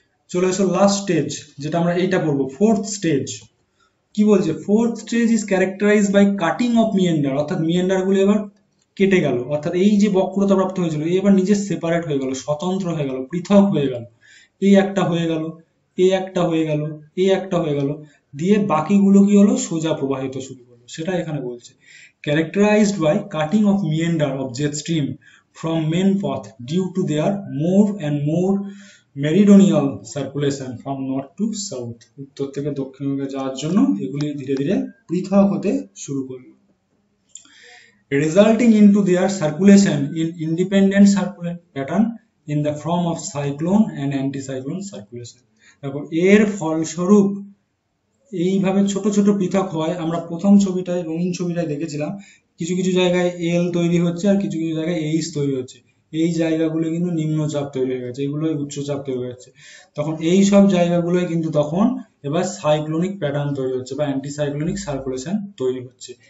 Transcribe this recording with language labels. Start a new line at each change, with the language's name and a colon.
Bangla: চলে এসো last stage, যেটা আমরা এইটা পড়বো, ফোর্থ স্টেজ। কি বলছে,
English: fourth stage is characterized by cutting off meander,
Bangla: অর্থাৎ মিয়েন্ডার গুলো এবার কেটে গেল, অর্থাৎ এই যে বক্রতা প্রাপ্ত হয়েছিল এবার নিজে সেপারেট হয়ে গেল, স্বতন্ত্র হয়ে গেল, পৃথক হয়ে গেল। এই একটা হয়ে গেল, এই একটা হয়ে গেল, এই একটা হয়ে গেল, দিয়ে বাকিগুলো কি হলো, সোজা প্রবাহিত শুরু করলো। সেটা এখানে বলছে
English: characterized by cutting of meander of jet stream from main path due to their more and more meridional circulation from north to south,
Bangla: উত্তর থেকে দক্ষিণে যাওয়ার জন্য এগুলি ধীরে ধীরে পৃথক হতে শুরু করলো,
English: resulting into their circulation in independent circular pattern in the form of cyclone and anticyclone circulation।
Bangla: দেখো, এর ফলস্বরূপ এইভাবে ছোট ছোট পৃথক হয়। আমরা প্রথম ছবিটায়, রঙিন ছবিটায় দেখেছিলাম কিছু কিছু জায়গায় এল তৈরি হচ্ছে আর কিছু কিছু জায়গায় এইচ তৈরি হচ্ছে, এই জায়গাগুলো কিন্তু নিম্নচাপ তৈরি হয়ে গেছে, এগুলোই উচ্চচাপ তৈরি হয়ে যাচ্ছে। তখন এই সব জায়গাগুলোই কিন্তু তখন এবার সাইক্লোনিক প্যাটার্ন তৈরি হচ্ছে বা অ্যান্টিসাইক্লোনিক সার্কুলেশন তৈরি হচ্ছে।